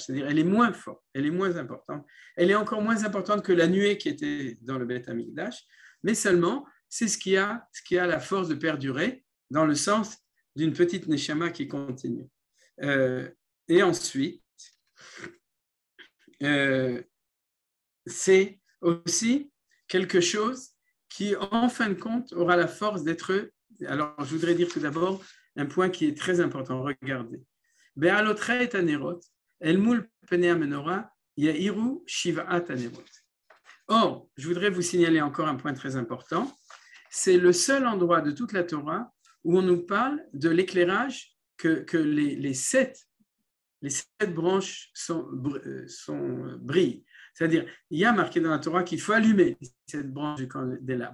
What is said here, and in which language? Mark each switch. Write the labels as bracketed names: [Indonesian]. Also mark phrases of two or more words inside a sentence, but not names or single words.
[French] C'est-à-dire, elle est moins forte, elle est moins importante. Elle est encore moins importante que la nuée qui était dans le Beth Amikdash, mais seulement, c'est ce qui a la force de perdurer dans le sens d'une petite neshama qui continue. Et ensuite, c'est aussi quelque chose qui, en fin de compte, aura la force d'être... Alors, je voudrais dire tout d'abord un point qui est très important. Regardez. [Hebrew] בהעלתך את הנרת אל מול פני המנורה יאירו שבעת הנרות. [French] Or, je voudrais vous signaler encore un point très important. C'est le seul endroit de toute la Torah où on nous parle de l'éclairage que les sept branches brillent. C'est-à-dire, il y a marqué dans la Torah qu'il faut allumer cette branche des lampes.